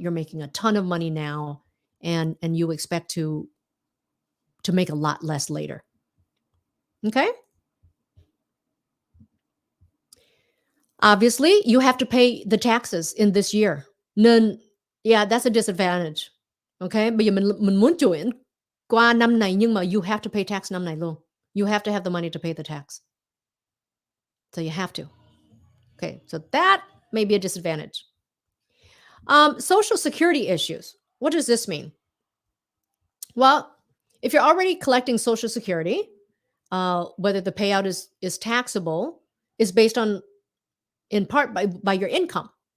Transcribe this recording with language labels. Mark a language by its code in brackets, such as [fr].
[en] You're making a ton of money now, and you expect to make a lot less later. Okay? Obviously, you have to pay the taxes in this year. Nên, yeah, that's a disadvantage. Okay? [vi] Bây giờ mình muốn chuyển qua năm này nhưng mà [en] you have to pay tax [vi] năm này luôn. [en] You have to have the money to pay the tax. So you have to. Okay, so that may be a disadvantage. Social security issues. What does this mean? Well, If you're already collecting Social Security, whether the payout is taxable is based on in part by your income.